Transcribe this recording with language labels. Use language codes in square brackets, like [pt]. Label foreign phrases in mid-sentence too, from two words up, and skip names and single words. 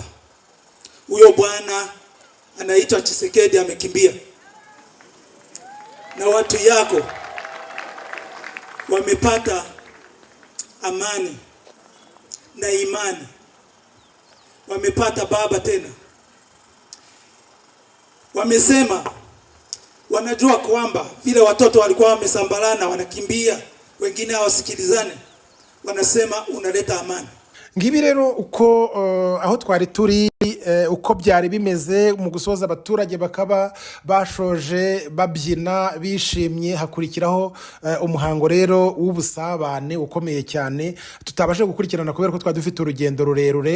[sw] Huyo bwana anaitwa Tshisekedi amekimbia, na watu yako wamepata amani na imani, wamepata baba tena. Wamesema wanajua kwamba vile watoto walikuwa wamesambalana wanakimbia, wengine hawasikilizane. wanasema unaleta amani. [rw] Ngibi rero uko aho twari turi uko byari bimeze mu gusoza abaturage bakaba bashoje babyina bishimye, hakurikiraho umuhango rero w'ubusabane ukomeye cyane tutabashe gukurikirana kubera ko twadufite urugendo rurerure.